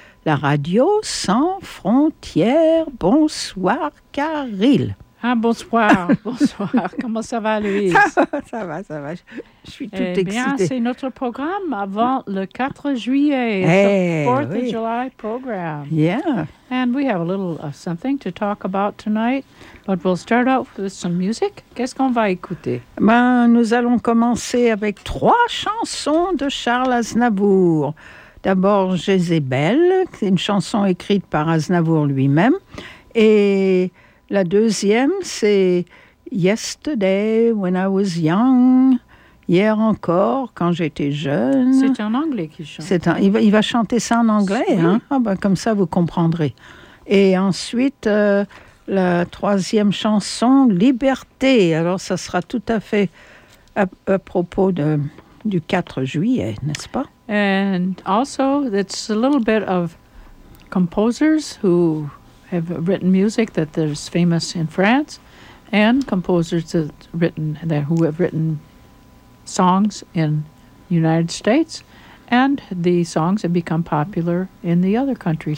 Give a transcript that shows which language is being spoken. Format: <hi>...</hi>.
<fr>La radio sans frontières. Bonsoir, Caril. Ah, bonsoir, bonsoir. Comment ça va, Louise? Ça va. Je suis toute excitée. Eh bien, c'est notre programme avant le 4 juillet.</fr> <en>The 4th of July program. Yeah. And we have a little something to talk about tonight. But we'll start out with some music.</en> <fr>Qu'est-ce qu'on va écouter? Ben, nous allons commencer avec trois chansons de Charles Aznavour. D'abord, Jézébel, c'est une chanson écrite par Aznavour lui-même. Et la deuxième, c'est Yesterday, when I was young, hier encore, quand j'étais jeune. C'est en anglais qu'il chante. Il va chanter ça en anglais, oui. Hein? Ah ben, comme ça, vous comprendrez. Et ensuite, la troisième chanson, Liberté. Alors, ça sera tout à fait à propos du 4 juillet, n'est-ce pas?</fr> <en>And also, it's a little bit of composers who have written music that is famous in France, and composers who have written songs in the United States, and the songs have become popular in the other countries.</en>